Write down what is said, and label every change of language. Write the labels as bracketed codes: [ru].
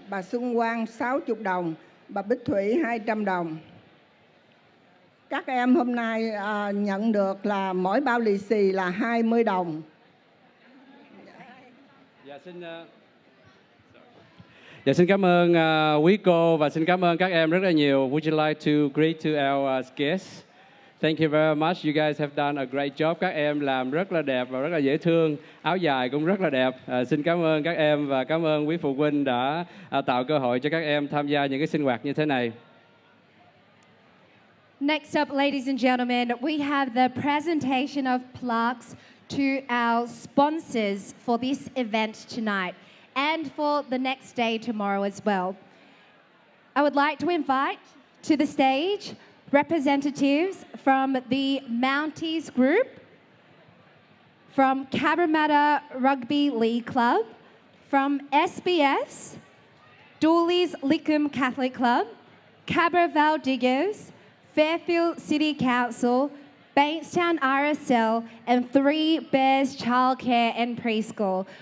[vi] Bà Xuân Quang 60 đồng. Bà Bích Thủy 200 đồng. Các em hôm nay nhận được là mỗi bao lì xì là 20 đồng. Dạ, xin cảm ơn quý cô và xin cảm ơn các em rất là nhiều. [en] Would you like to greet to our guests? Thank you very much. You guys have done a great job. [vi] Các em làm rất là đẹp và rất là dễ thương. Áo dài cũng rất là đẹp. Xin cảm ơn các em và cảm ơn quý phụ huynh đã tạo cơ hội cho các em tham gia những cái sinh hoạt như thế này. [en] Next up, ladies and gentlemen, we have the presentation of plaques to our sponsors for this event tonight and for the next day tomorrow as well. I would like to invite to the stage representatives from the Mounties Group, from Cabramatta Rugby League Club, from SBS, Dooleys Lickham Catholic Club, Cabra Valdiggers, Fairfield City Council, Bankstown RSL, and 3 Bears Childcare and Preschool.